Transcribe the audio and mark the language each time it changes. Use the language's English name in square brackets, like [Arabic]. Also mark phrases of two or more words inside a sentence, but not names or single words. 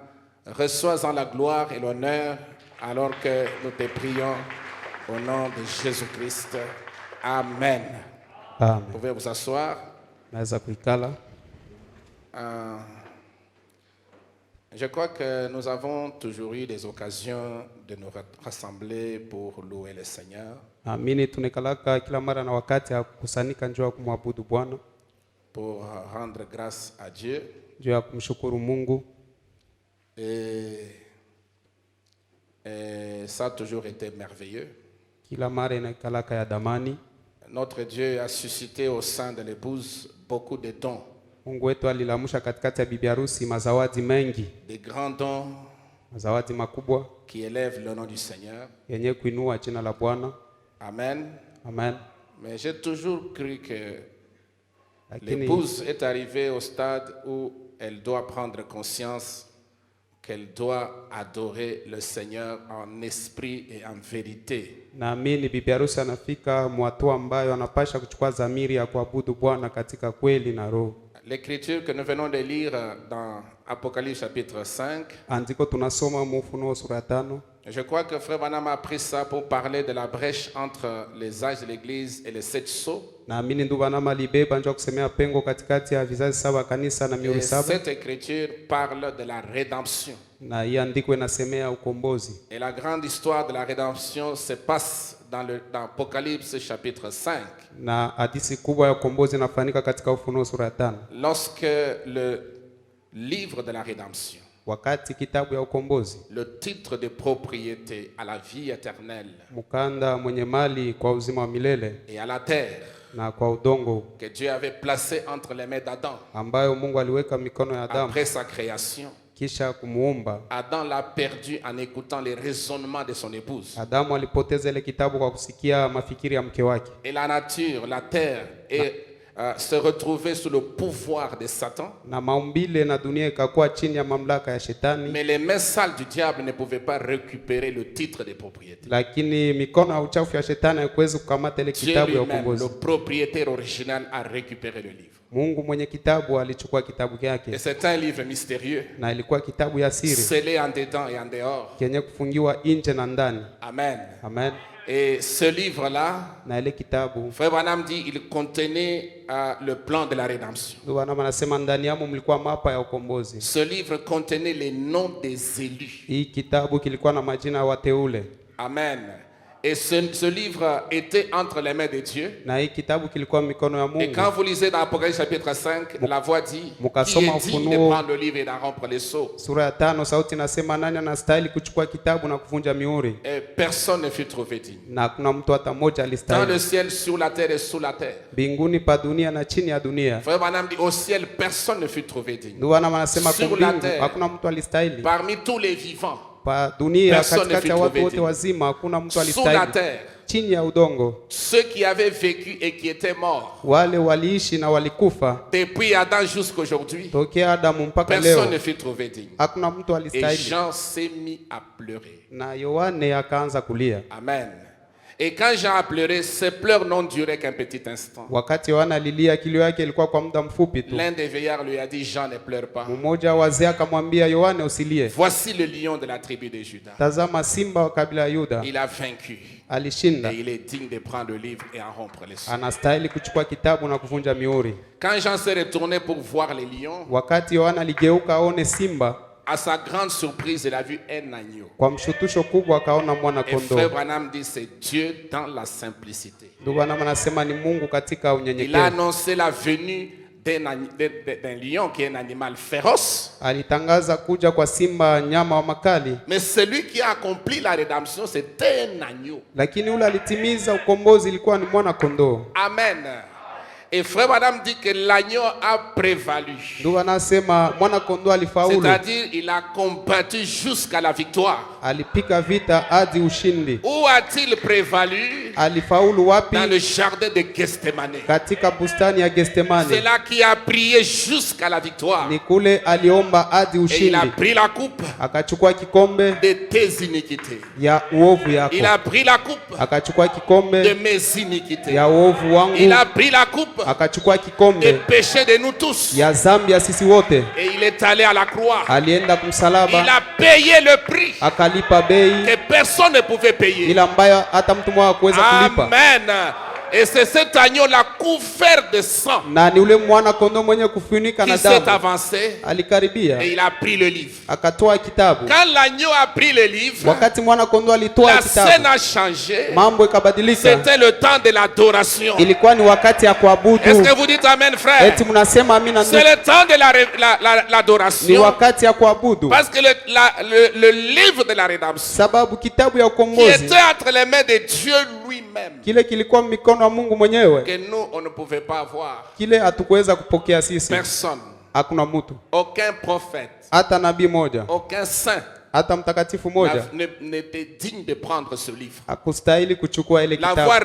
[French] Reçois-en la gloire et l'honneur alors que nous te prions au nom de Jésus-Christ. Amen. [Swahili] Amen. [French] Vous pouvez vous asseoir. [Swahili] Naweza kuikala. [French] Je crois que nous avons toujours eu des occasions de nous rassembler pour louer le Seigneur. [Swahili] Naamini tunekalaka kila mara na wakati ya kukusanyika njoo ya kumwabudu Bwana, [French] pour rendre grâce à Dieu. [Swahili] njoo ya kumshukuru Mungu. [French] Et ça a toujours été merveilleux. [Swahili] Kila mara inakalaka ya damani. [French] Notre Dieu a suscité au sein de l'épouse beaucoup de dons. [Swahili] Mungu wetu alilamusha katikati ya bibi harusi mazawadi mengi. [French] Des grands dons [Swahili] Mazawadi makubwa [French] qui élèvent le nom du Seigneur. [Swahili] yenye kuinua jina la Bwana. [French] Amen. [Swahili] Amen. [French] Mais j'ai toujours cru que [Swahili] Lakini [French] l'épouse est arrivée au stade où elle doit prendre conscience qu'elle doit adorer le Seigneur en esprit et en vérité. [Swahili] naamini bibi harusi anafika mwatua ambayo anapasha kuchukua dhamiri ya kuabudu Bwana katika kweli na roho. [French] L'écriture que nous venons de lire dans Apocalypse chapitre 5, [Swahili] Andiko tunasoma Ufunuo sura 5. [French] je crois que Frère Branham a pris ça pour parler de la brèche entre les âges de l'Église et les 7 sceaux. [Swahili] Naamini ndugu Branham alibeba njoo kusemea pengo katikati ya vizazi 7 kanisa na mihuri [French] Et [Swahili] 7. [French] cette écriture parle de la rédemption. [Swahili] Na hii andiko inasemea ukombozi. [French] Et la grande histoire de la rédemption se passe dans Apocalypse chapitre 5. [Swahili] Na hadithi kubwa ya ukombozi inafanyika katika Ufunuo sura 5. [French] Lorsque le livre de la rédemption, [Swahili] Wakati kitabu ya ukombozi, [French] le titre de propriété à la vie éternelle [Swahili] mkanda mwenye mali kwa uzima wa milele [French] et à la terre [Swahili] na kwa udongo [French] que Dieu avait placé entre les mains d'Adam [Swahili] ambayo Mungu aliweka mikono ya Adamu [French] après sa création, [Swahili] kisha kumuumba. [French] Adam l'a perdu en écoutant les raisonnements de son épouse. [Swahili] Adamu alipoteza ile kitabu kwa kusikia mafikiri ya mke wake. [French] Et la nature, la terre, se retrouvait sous le pouvoir de Satan. [Swahili] Na maumbile na dunia ikakuwa chini ya mamlaka ya shetani. [French] Mais les mains sales du diable ne pouvaient pas récupérer le titre de propriété. [Swahili] Lakini mikono ya uchafu ya shetani haiwezi kukamata ile [French] Dieu [Swahili] kitabu ya [French] lui-même, [Swahili] ukombozi. [French] le propriétaire original, a récupéré le livre. [Swahili] Mungu mwenye kitabu alichukua kitabu [French] Et [Swahili] yake, [French] c'est un livre mystérieux, [Swahili] na ilikuwa kitabu ya siri [French] scellé en dedans et en dehors. [Swahili] kenye kufungiwa nje na ndani. [French] Amen. [Swahili] Amen. [French] Et ce livre-là, [Swahili] Na ile kitabu [French] Frère Branham dit, il contenait le plan de la rédemption. [Swahili] ndio anasema ndani yamo mlikuwa mapa ya ukombozi. [French] Ce livre contenait les noms des élus. [Swahili] Hii kitabu kilikuwa na majina ya wateule. Amen. [French] Et ce livre était entre les mains de Dieu. [Swahili] Na hii kitabu kilikuwa mikono ya [French] Et [Swahili] Mungu. [French] quand vous lisez dans Apocalypse chapitre 5, la voix dit, qui [Swahili] Mukasoma [French] est digne de [Swahili] Ufunuo [French] prendre le livre et d'en rompre les sceaux? [Swahili] Sura ya 5 sauti nasema nani anastahili kuchukua kitabu na kuvunja mihuri? [French] Et personne ne fut trouvé digne. [Swahili] Na kuna mtu hata mmoja [French] Dans [Swahili] alistahili. [French] le ciel, sur la terre et sous la terre. [Swahili] Mbinguni pa dunia na chini ya dunia. [French] Frère Branham dit, au ciel, personne ne fut trouvé digne. [Swahili] Ndio anasema kwa [French] Sur la [Swahili] mbingu [French] terre. [Swahili] hakuna mtu alistahili. [French] Parmi tous les vivants, [Swahili] Pa dunia [French] Personne ne [Swahili] katikati ya [French] fut [Swahili] watu [French] trouvé [Swahili] wote [French] digne. [Swahili] wazima hakuna mtu [French] sous la [Swahili] alistahili. [French] terre, [Swahili] chini ya udongo. [French] Ceux qui avaient vécu et qui étaient morts. [Swahili] Wale waliishi na walikufa. [French] Depuis Adam jusqu'aujourd'hui. [Swahili] Tokea Adamu mpaka leo. [French] Personne ne fut trouvé digne. [Swahili] Hakuna mtu [French] Et [Swahili] alistahili. [French] Jean s'est mis à pleurer. [Swahili] Na Yohane akaanza kulia. Amen. [French] Et quand Jean a pleuré, ses pleurs n'ont duré qu'un petit instant. [Swahili] Wakati Yohana alilia, kilio yake ilikuwa kwa muda mfupi tu. [French] L'un des veillards lui a dit, Jean, ne pleure pas. [Swahili] Mmoja wa wazee akamwambia Yohane, usilie. [French] Voici le lion de la tribu de Juda. [Swahili] Tazama simba wa kabila ya Yuda. [French] Il a vaincu. [Swahili] Alishinda. [French] Et il est digne de prendre le livre et en rompre les sceaux. [Swahili] Anastahili kuchukua kitabu na kuvunja mihuri. [French] Quand Jean s'est retourné pour voir les lions, [Swahili] Wakati Yohana aligeuka aone simba, [French] à sa grande surprise, il a vu un agneau. [Swahili] kwa mshutusho kubwa akaona mwana [French] Et Frère [Swahili] kondoo. [French] Branham dit, c'est Dieu dans la simplicité. [Swahili] Ndugu Branham anasema ni Mungu katika [French] Il a [Swahili] unyenyekevu. [French] annoncé la venue d'un lion qui est un animal féroce. [Swahili] Alitangaza kuja kwa simba, nyama wa makali, [French] Mais celui qui a accompli la rédemption, c'était un agneau. [Swahili] lakini ule alitimiza ukombozi ilikuwa ni mwana kondoo. Amen. [French] Et Frère Madame dit que l'agneau a prévalu. [Swahili] Ndugu anasema mwana kondoo alifaulu. [French] C'est-à-dire, il a combattu jusqu'à la victoire. [Swahili] Alipika vita hadi ushindi. [French] Où a-t-il prévalu? [Swahili] Alifaulu wapi? [French] Dans le jardin de Gethsemane. [Swahili] Katika bustani ya Gethsemane. [French] C'est là qu'il a prié jusqu'à la victoire. [Swahili] Ni kule aliomba hadi [French] Et il a [Swahili] ushindi. [French] pris la coupe [Swahili] Akachukua kikombe [French] de tes iniquités. [Swahili] ya uovu yako. [French] Il a pris la coupe [Swahili] Akachukua [French] de [Swahili] kikombe [French] mes iniquités. [Swahili] ya uovu wangu. [French] Il a pris la coupe [Swahili] Akachukua [French] des [Swahili] kikombe [French] péchés de nous tous. [Swahili] ya zambi ya sisi wote. [French] Et il est allé à la croix. [Swahili] Alienda [French] Il [Swahili] kumsalaba, [French] a payé le prix [Swahili] akalipa bei [French] que personne ne pouvait payer. [Swahili] ila ambayo hata mtu mmoja hakuweza kulipa. Amen. [French] Et c'est cet agneau-là couvert de sang [Swahili] Na ni ule mwana kondoo mwenye kufunika [French] qui [Swahili] na [French] s'est [Swahili] damu. [French] avancé [Swahili] Alikaribia [French] et il a pris le livre. [Swahili] akatoa kitabu. [French] Quand l'agneau a pris le livre, [Swahili] Wakati mwana kondoo alitoa [French] la scène [Swahili] kitabu, [French] a changé. [Swahili] mambo ikabadilika. [French] C'était le temps de l'adoration. [Swahili] Ilikuwa ni wakati ya [French] Est-ce [Swahili] kuabudu. [French] que vous dites Amen, frère? [Swahili] Eti mnasema amina? [French] C'est le temps de [Swahili] Ni [French] l'adoration. [Swahili] wakati ya kuabudu, [French] Parce que le livre de la rédemption [Swahili] sababu kitabu ya [French] qui [Swahili] ukombozi [French] était entre les mains de Dieu lui-même, [Swahili] kile kilikuwa mikono ya Mungu mwenyewe, [French] que nous, on ne pouvait pas avoir. [Swahili] kile hatukuweza kupokea sisi. [French] Personne, [Swahili] Hakuna mtu, [French] aucun prophète, [Swahili] hata nabii moja, [French] aucun saint [Swahili] hata mtakatifu moja [French] n'était digne de prendre ce livre. [Swahili] hakustahili kuchukua ile [French] La voix